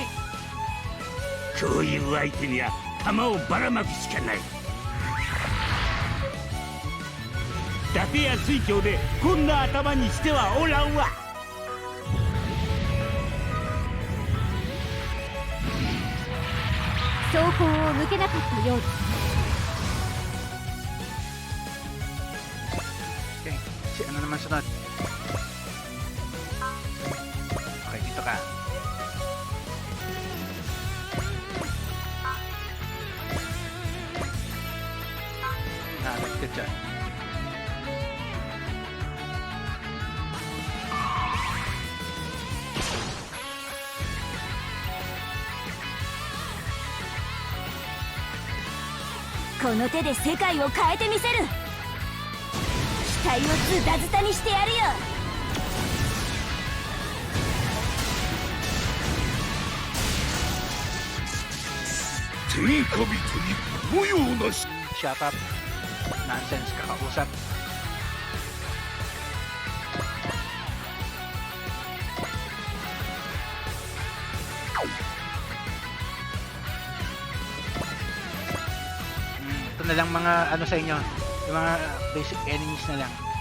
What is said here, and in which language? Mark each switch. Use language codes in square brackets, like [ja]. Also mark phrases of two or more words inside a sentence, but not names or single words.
[ja] こういう相手には弾をばらまくしかない。伊達や水郷でこんな頭にしてはおらんわ。走行を抜けなかったようです。 [tl] Okay, si ano naman sunod? Okay, dito ka. Nalag ka dyan. [ja] この手で世界を変えてみせる。期待をズタズタにしてやるよ。天下人にこのような [en] Shut up. Nonsense, [tl] kakausap. Ito na lang mga ano sa inyo, yung mga basic enemies na lang.